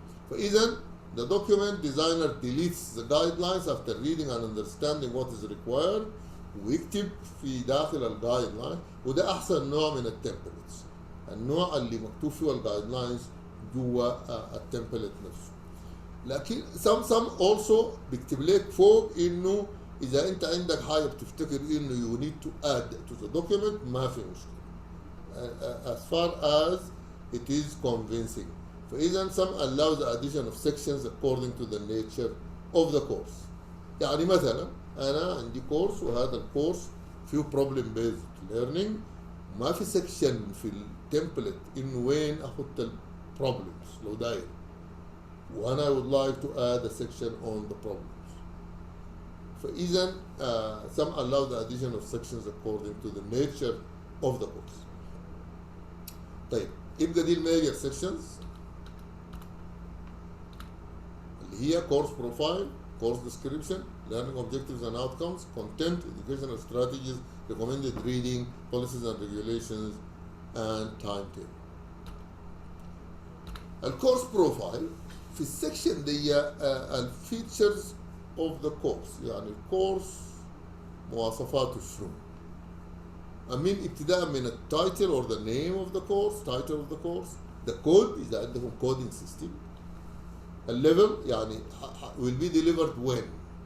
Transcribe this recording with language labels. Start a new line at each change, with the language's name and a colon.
English: فاذا the document designer deletes the guidelines after reading and understanding what is required
Arabic: ويكتب في داخل الجايد لاين. وده احسن نوع من التمبلتس، النوع اللي مكتوب فيه الجايد لاينز جوا التمبلت نفسه.
English: لكن some also
Arabic: بيكتب لك فوق انه اذا انت عندك حاجه بتفتكر انه
English: you need to add to the document
Arabic: ما في مشكله
English: as far as it is convincing. فاذا some allow the addition of sections according to the nature of the course.
Arabic: يعني مثلا انا عندي كورس وهذا الكورس فيه
English: problem based learning،
Arabic: ما في سكشن في التمبلت انه وين احط البروبلمز لو داير، وانا
English: would like to add a section on the problems. فاذا some allow the addition of sections according to the nature of the course. طيب
Arabic: يبقى دي الميجر سيكشنز اللي هي كورس بروفايل، كورس ديسكريبشن،
English: learning objectives and outcomes, content, educational strategies, recommended reading, policies and regulations, and timetable.
Arabic: الكورس بروفايل في السكشن دي الفيتشرز اوف ذا كورس، يعني الكورس مواصفاته شنو؟ من ابتداء من التايتل
English: or the name of the course,
Arabic: title of the course, the code إذا عندهم coding system، الليفل يعني
English: will be delivered when.